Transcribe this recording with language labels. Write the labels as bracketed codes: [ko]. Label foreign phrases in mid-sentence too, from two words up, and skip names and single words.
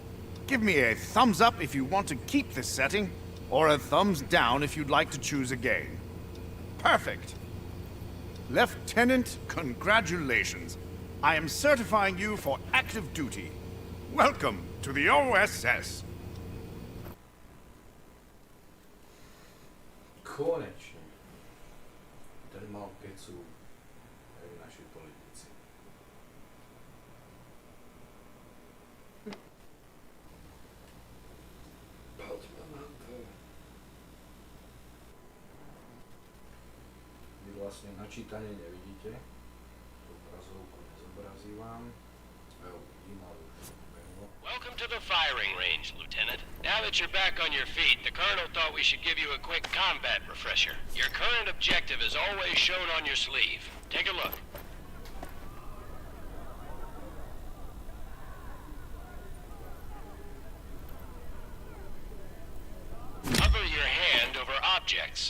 [en] Give me a thumbs up if you want to keep this setting, or a thumbs down if you'd like to choose again. Perfect. Lieutenant, congratulations. I am certifying you for active duty. Welcome to the OSS. [sk] Konečne. Tady mal kecu aj naši politici. Vy vlastne načítanie nevidíte. Tú obrazovku nezobrazí vám. Ja ho vidím, ale už nebehlo. [en] Welcome to the firing range, Lieutenant. Now that you're back on your feet, the Colonel thought we should give you a quick combat refresher. Your current objective is always shown on your sleeve. Take a look. Hover your hand over objects.